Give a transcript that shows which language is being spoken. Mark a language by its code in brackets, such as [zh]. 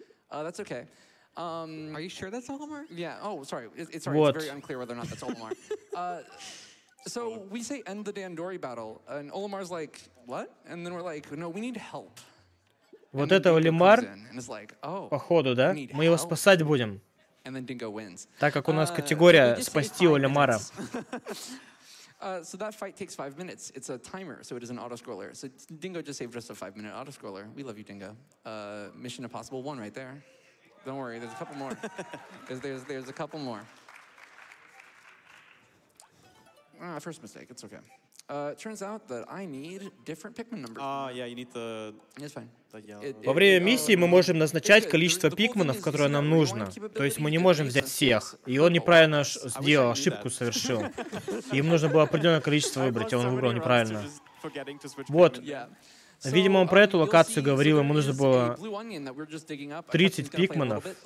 [en] Are you sure that's Olimar? Yeah. Oh, sorry. It's [ru] Вот. [en] very unclear whether or not that's Olimar. So we say end the Dandori battle, and Olimar's like, what? And then we're like, no, we need help. Вот это Олимар, походу, да? Мы его спасать будем, так как у нас категория «Спасти Олимара». So that fight takes 5 minutes. It's a timer, so it is an auto-scroller. So Dingo just saved us a 5-minute auto-scroller. We love you, Dingo. Mission Impossible 1 right there. Don't worry, there's a couple more. There's a couple more. First mistake, it's okay. It turns out that I need different Pikmin numbers. Yeah, you need the... It's fine. [ru] Во время миссии мы можем назначать количество пикменов, которое нам нужно. То есть мы не можем взять всех. И он неправильно сделал, ошибку совершил. Им нужно было определенное количество выбрать, а он выбрал неправильно. Вот. Видимо, он про эту локацию говорил, ему нужно было 30 пикменов.